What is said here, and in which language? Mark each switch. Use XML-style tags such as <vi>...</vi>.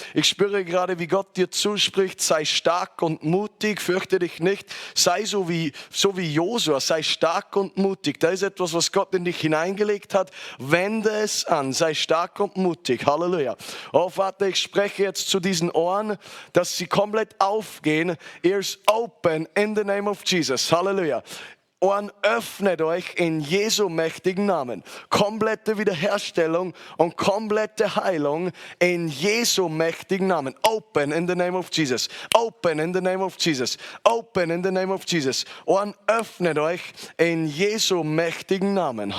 <de>Ich spüre gerade, wie Gott dir zuspricht. Sei stark und mutig, fürchte dich nicht. Sei so wie Josua, sei stark und mutig. Da ist etwas, was Gott in dich hineingelegt hat. Wende es an, sei stark und mutig. Halleluja. Oh Vater, ich spreche jetzt zu diesen Ohren, dass sie komplett aufgehen.</de> <en>Ears open in the name of Jesus.</en> <de>Halleluja. Ohren, öffnet euch in Jesu mächtigen Namen. Komplette Wiederherstellung und komplette Heilung in Jesu mächtigen Namen.</de> <en>Open in the name of Jesus. Open in the name of Jesus. Open in the name of Jesus.</en> <de>Ohren, öffnet euch in Jesu mächtigen Namen.</de>